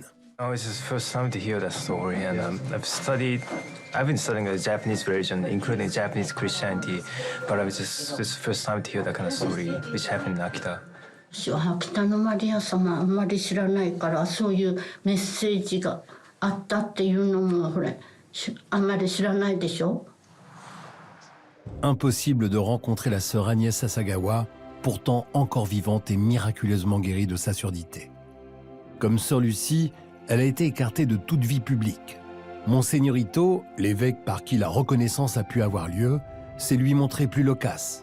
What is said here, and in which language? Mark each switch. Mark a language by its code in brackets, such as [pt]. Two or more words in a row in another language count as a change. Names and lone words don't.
[en] Oh, it's the first time to hear that story, and I've been studying the Japanese religion, including Japanese Christianity, but this is the first time to hear that kind of story, which happened in Akita. [ja] 北のマリア様あんまり知らないからそういうメッセージがあったっていうのもほらあんまり知らないでしょ。 [fr] Impossible de rencontrer la sœur Agnès Asagawa, pourtant encore vivante et miraculeusement guérie de sa surdité. Comme sœur Lucie, elle a été écartée de toute vie publique. Monseigneur Ito, l'évêque par qui la reconnaissance a pu avoir lieu, s'est lui montré plus loquace.